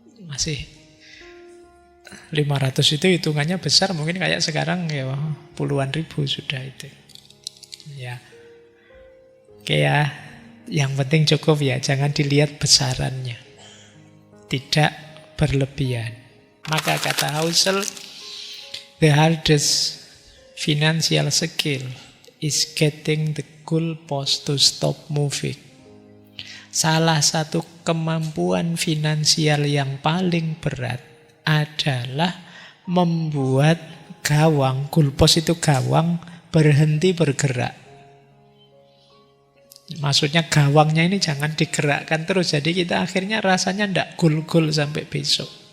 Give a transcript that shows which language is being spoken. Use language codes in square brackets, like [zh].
[id] Masih 500 itu hitungannya besar, mungkin kayak sekarang ya puluhan ribu sudah itu. Ya. Oke ya, yang penting cukup ya, jangan dilihat besarannya. Tidak berlebihan. Maka kata [en] Husserl, the hardest financial skill is getting the goalpost to stop moving. [id] Salah satu kemampuan finansial yang paling berat adalah membuat gawang, goalpost itu gawang, berhenti bergerak. Maksudnya gawangnya ini jangan digerakkan terus. Jadi kita akhirnya rasanya ndak gol-gol sampai besok.